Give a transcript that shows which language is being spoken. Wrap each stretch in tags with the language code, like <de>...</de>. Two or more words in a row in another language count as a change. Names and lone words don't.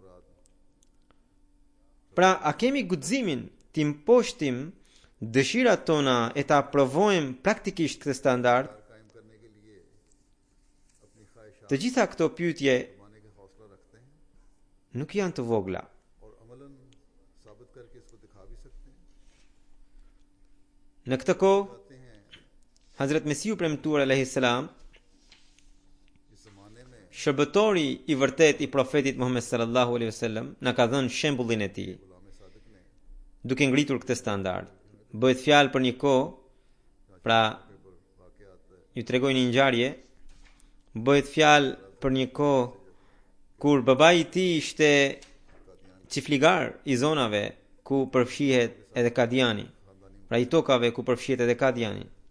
<sq>Pra, a kemi guximin të imposhtim dëshirat tona e ta provojmë praktikisht këtë standard? Të gjitha këto pyetje nuk janë të vogla.</sq> <ur>اور عملاً ثابت کرکے اس کو دکھا بھی سکتے ہیں.</ur> <sq>Në këtë kohë,</sq> <ur>کہتے ہیں</ur> <sq>Hazrat Mesiu premtuar</sq> <ar>عليه السلام,</ar> <ur>اس زمانے میں</ur> <sq>shërbëtori i vërtet i profetit Muhammed</sq> <ar>صلى الله عليه وسلم,</ar> <sq>na ka dhënë shembullin e tij,</sq> <ur>غلام صادق نے</ur> <sq>duke ngritur këtë standard. Bëhet fjalë për një kohë, pra ju tregoj një ngjarje, bëhet fjalë për një kohë kur babai i tij ishte çifligar i zonave ku përfshihet edhe Kadiani, pra i tokave ku përfshihet edhe Kadiani.</sq>